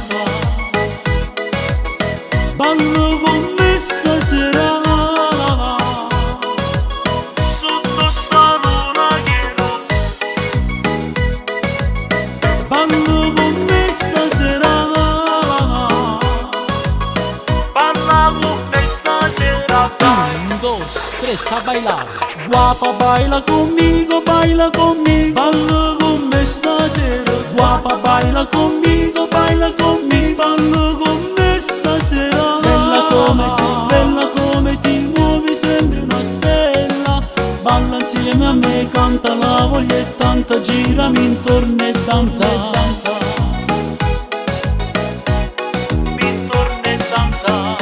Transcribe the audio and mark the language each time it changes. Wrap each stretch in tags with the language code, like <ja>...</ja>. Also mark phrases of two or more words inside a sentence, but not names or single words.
<it>Ballo con me stasera, sotto sta luna piena. Ballo con me stasera, balla con me stasera. 1, 2, 3,</it> <es>a bailar. Guapa baila conmigo, baila conmigo.</es> <it>Ballo con me stasera.</it> <es>Guapa baila conmigo, baila conmigo.</es> <it>Ballo con me stasera. Bella come sei, bella come ti muovi, sembri una stella. Balla insieme a me, canta, la voglia è tanta, girami intorno e danza. Intorno e danza.</it>